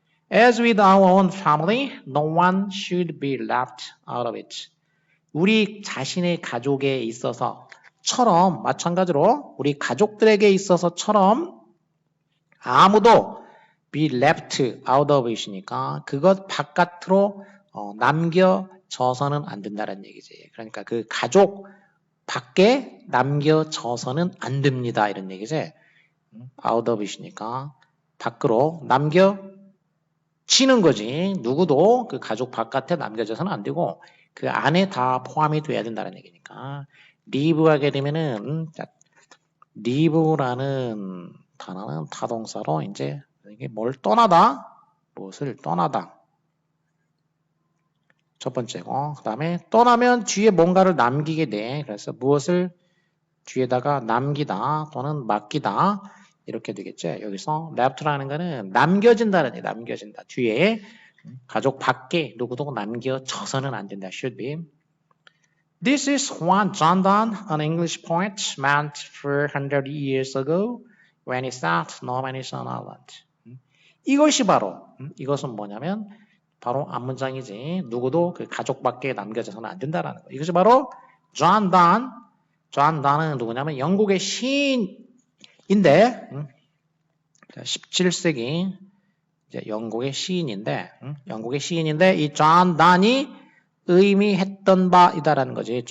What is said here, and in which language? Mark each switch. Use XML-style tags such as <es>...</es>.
<en>As with our own family, no one should be left out of it.</en> <ko>우리 자신의 가족에 있어서처럼 마찬가지로 우리 가족들에게 있어서처럼 아무도</ko> <en>be left out of it</en> <ko>이니까 그것 바깥으로 남겨져서는 안 된다는 얘기지. 그러니까 그 가족 밖에 남겨져서는 안 됩니다. 이런 얘기지. out of it이니까 밖으로 남겨지는 거지. 누구도 그 가족 바깥에 남겨져서는 안 되고 그 안에 다 포함이 돼야 된다는 얘기니까 leave 하게 되면은 leave라는 단어는 타동사로 이제 이게 뭘 떠나다, 무엇을 떠나다. 첫 번째고, 그 다음에 떠나면 뒤에 뭔가를 남기게 돼. 그래서 무엇을 뒤에다가 남기다 또는 맡기다 이렇게 되겠죠. 여기서 left라는 거는 남겨진다는 얘기, 남겨진다. 뒤에 가족 밖에 누구도 남겨져서는 안 된다.</ko> <en>should be. This is what John Donne, an English poet, meant 400 years ago when he sat Normandy's on Island.</en> <ko>이것이 바로, 이것은 뭐냐면 바로 앞문장이지. 누구도 그 가족 밖에 남겨져서는 안 된다라는 거. 이것이 바로 John Donne. John Donne은 누구냐면 영국의 시인인데 17세기 이제 영국의 시인인데 이 John Donne이 의미했던 바이다라는 거지.</ko>